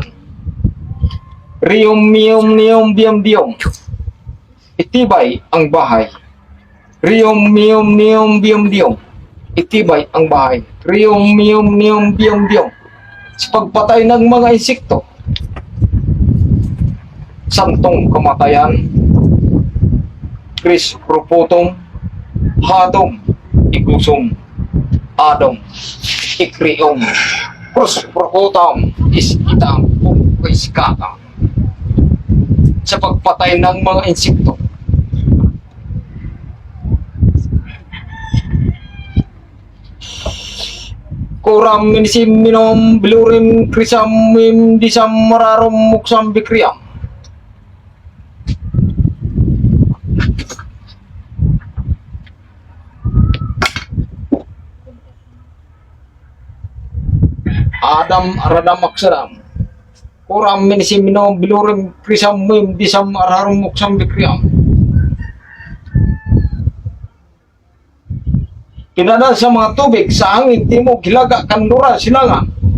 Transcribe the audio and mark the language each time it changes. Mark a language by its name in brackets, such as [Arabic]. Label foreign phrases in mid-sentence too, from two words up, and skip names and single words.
[Filipino] Rium, nium, biam, itibay ang bahay. Rium, nium, biam, itibay ang bahay. Rium, nium, biam, sa pagpatay ng mga insekto. Santong kamatayan, Kris Propotong, Hadong, Igusong, Adong, Ikriong, Kris Propotong, Iskitang, Iskatang. Sa pagpatay ng mga insekto. Kuram minisim minom bilurim krisam mim disam mararom muksam bikriam. Adam aradam aksaram. Kuram minisim minom bilurim krisam mim disam mararom muksam bikriam. Pinadal sa mga tubig, sa hangin, timog, hilaga, kanluran, silangan.